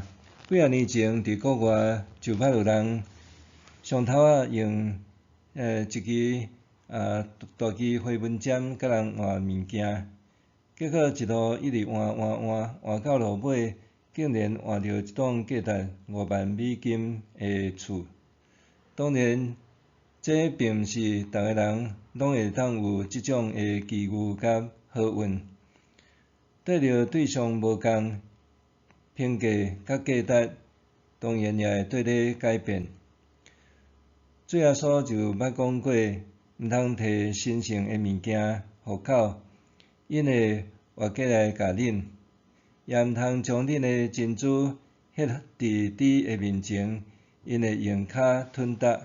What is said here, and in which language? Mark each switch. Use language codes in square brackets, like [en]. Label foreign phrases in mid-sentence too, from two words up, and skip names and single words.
[nan] 几啊年前伫国外就捌有人上头用一支大支回纹针甲人换物件，结果一路一直换到落尾，竟然换到一栋价值$50,000的厝。当然，这并毋是逐个人拢会当有即种的机遇甲好运。对着对象无共，评价甲价值当然也会跟咧改变。最后所就捌讲过，毋通摕神圣的物件互口，因会活过来甲恁；也毋通将恁的珍珠ฮ็伫猪的面前，因会用骹吞踏。